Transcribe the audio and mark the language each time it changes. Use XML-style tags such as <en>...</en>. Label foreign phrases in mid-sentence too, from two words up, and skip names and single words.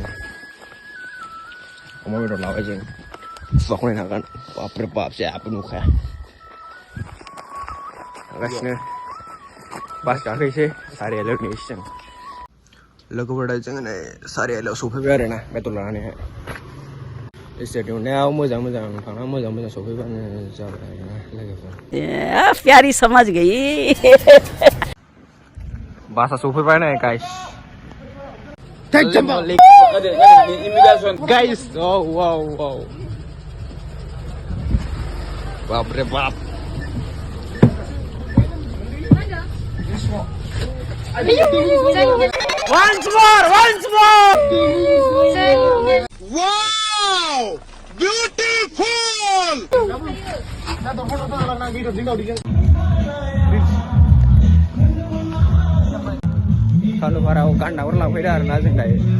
<brx>अमा बेदर लाबाय जों सुवाखौ नायनो हागोन बापरे बाप जेबो नुखाया थांगासिनो बास गाखोनोसै सारियालियाव नेनोसै जों लोगोफोर दा जोङो नै सारियालियाव सफैबाय आरोना बेदर लानानैहाय एसे नुनायाव मोजां थांना मोजां सफैबानो जाबाय आरोना लोगोफोर</brx> <hi>प्यारी समझ गई</hi> <brx>बासा सफैबाय नै गाइस</brx> <en>guys wow</en> <hi>बापरे बाप</hi> <en>Once more. Wow! Beautiful!</en> <brx>सालु बाराव गान्नाफोर लांफैदो आरोना जों दायो</brx>